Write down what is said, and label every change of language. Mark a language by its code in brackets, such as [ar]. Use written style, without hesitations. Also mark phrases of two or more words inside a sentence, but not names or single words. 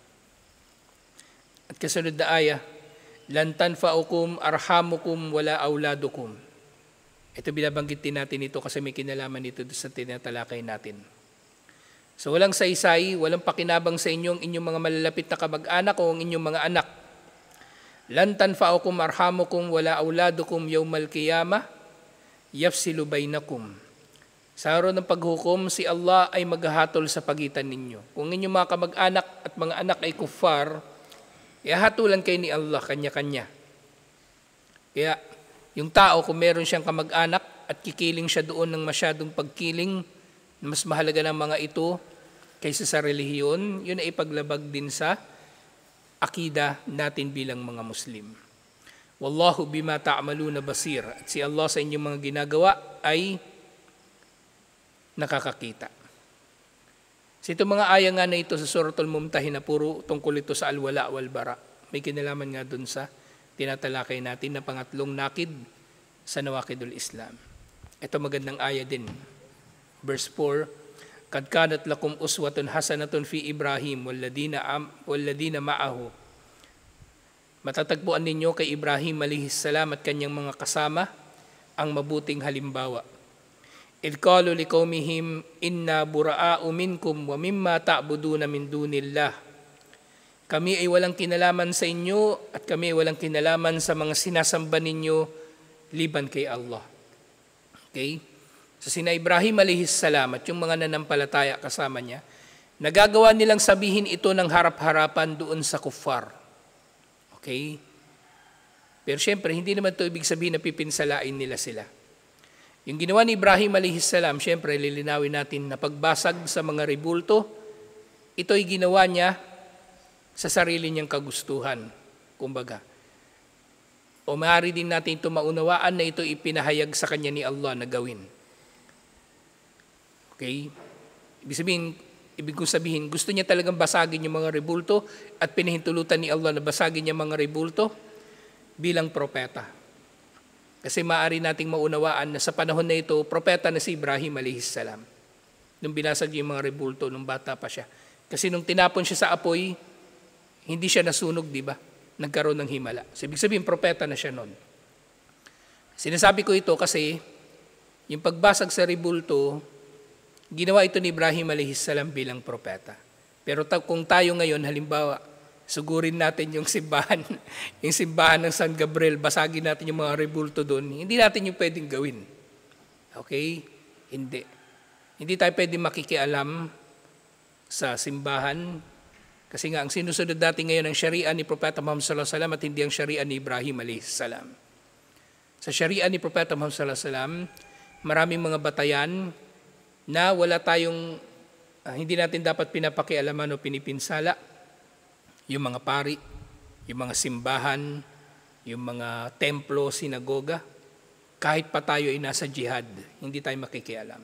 [tl] At kasunod na aya, [ar] لن تنفعكم أرحامكم ولا أولادكم. [tl] Ito binabanggit din natin ito kasi may kinalaman ito sa tinatalakay natin. So walang saysay, walang pakinabang sa inyong mga malalapit na kamag-anak o ang inyong mga anak. [ar] لن تنفعكم أرحامكم ولا أولادكم يوم القيامة يفصل بينكم. [tl] Sa araw ng paghukom, si Allah ay maghahatol sa pagitan ninyo. Kung inyong mga kamag-anak at mga anak ay kuffar, ihahatulan kayo ni Allah kanya-kanya. Kaya yung tao, kung meron siyang kamag-anak at kikiling siya doon ng masyadong pagkiling, mas mahalaga ng mga ito kaysa sa relihiyon, yun ay ipaglabag din sa akida natin bilang mga Muslim. [ar] والله بما تعملون بصير. [tl] At si Allah sa inyong mga ginagawa ay nakakakita. So itong mga aya nga na ito sa Suratul Mumtahin na puro tungkol ito sa [ar] الولاء والبراء. [tl] May kinalaman nga dun sa tinatalakay natin na pangatlong nakid sa Nawaqidul Islam. Ito magandang aya din. Verse 4, [ar] قد كانت لكم أسوة حسنة في إبراهيم والذين معه. [tl] Matatagpuan ninyo kay Ibrahim [ar] عليه السلام [tl] at kanyang mga kasama ang mabuting halimbawa. [ar] إذ قالوا لقومهم إنا براء منكم ومما تعبدون من دون الله. [tl] Kami ay walang kinalaman sa inyo at kami ay walang kinalaman sa mga sinasamba ninyo liban kay Allah. Okay? So sina Ibrahim [ar] عليه السلام [tl] at yung mga nanampalataya kasama niya, nagagawa nilang sabihin ito ng harap-harapan doon sa kuffar. Okay? Pero syempre, hindi naman ito ibig sabihin na pipinsalain nila sila. Yung ginawa ni Ibrahim [ar] عليه السلام, [tl] syempre lilinawin natin na pagbasag sa mga rebulto, ito ay ginawa niya sa sarili niyang kagustuhan, kumbaga. O maaari din natin ito maunawaan na ito ipinahayag sa kanya ni Allah na gawin. Okay? Ibig kong sabihin, gusto niya talagang basagin yung mga rebulto at pinahintulutan ni Allah na basagin niya mga rebulto bilang propeta. Kasi maaari nating maunawaan na sa panahon na ito, propeta na si Ibrahim [ar] عليه السلام. [tl] Nung binasag yung mga rebulto, nung bata pa siya. Kasi nung tinapon siya sa apoy, hindi siya nasunog, di ba? Nagkaroon ng himala. So, ibig sabihin, propeta na siya noon. Sinasabi ko ito kasi, yung pagbasag sa rebulto, ginawa ito ni Ibrahim [ar] عليه السلام [tl] bilang propeta. Pero kung tayo ngayon, halimbawa, sugurin natin yung simbahan ng San Gabriel, basagin natin yung mga rebulto doon, hindi natin yung pwedeng gawin. Okay? Hindi. Hindi tayo pwedeng makikialam sa simbahan kasi nga ang sinusunod natin ngayon ang Sharia ni Propeta Muhammad [ar] صلى الله عليه وسلم [tl] at hindi ang Sharia ni Ibrahim [ar] عليه السلام. [tl] Sa Sharia ni Propeta Muhammad [ar] صلى الله عليه وسلم, [tl] maraming mga batayan na wala tayong, hindi natin dapat pinapakialaman o pinipinsala. Yung mga pari, yung mga simbahan, yung mga templo, sinagoga, kahit pa tayo ay nasa jihad, hindi tayo makikialam.